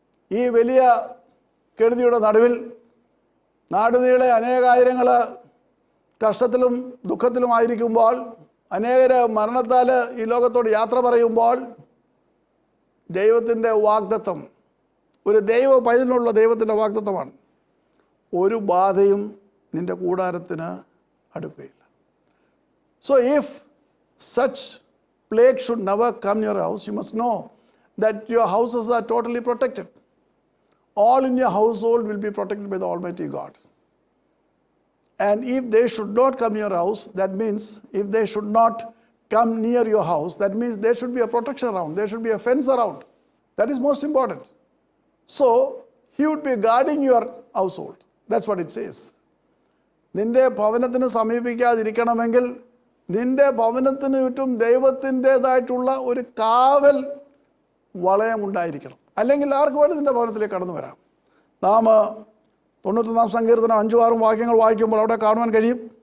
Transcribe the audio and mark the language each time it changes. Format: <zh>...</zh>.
<ml>ഈ വലിയ കെടുതിയുടെ നടുവിൽ നാടുനീളെ അനേകായിരങ്ങൾ കഷ്ടത്തിലും ദുഃഖത്തിലുമായിരിക്കുമ്പോൾ, അനേകർ മരണത്താൽ ഈ ലോകത്തോട് യാത്ര പറയുമ്പോൾ, ദൈവത്തിൻ്റെ വാഗ്ദത്തം, ഒരു ദൈവ പൈതലിനുള്ള ദൈവത്തിൻ്റെ വാഗ്ദത്തമാണ്, ഒരു ബാധയും നിൻ്റെ കൂടാരത്തിന് അടുക്കുകയില്ല.</ml> <en>So if such plague should never come near your house, you must know that your houses are totally protected. All in your household will be protected by the Almighty God. And if they should not come near your house, that means if they should not come near your house, that means there should be a protection around, there should be a fence around. That is most important. So he would be guarding your household. That's what it says.</en> <ml>നിന്റെ ഭവനത്തിന് സമീപിക്കാതിരിക്കണമെങ്കിൽ നിന്റെ ഭവനത്തിന് ചുറ്റും ദൈവത്തിൻ്റെതായിട്ടുള്ള ഒരു കാവൽ വളയം ഉണ്ടായിരിക്കണം. അല്ലെങ്കിൽ ആർക്ക് വേണ്ടി നിന്റെ ഭവനത്തിലേക്ക് കടന്നു വരാം. നാം 91 സങ്കീർത്തനം 5-6 വാക്യങ്ങൾ വായിക്കുമ്പോൾ അവിടെ കാണുവാൻ കഴിയും,</ml>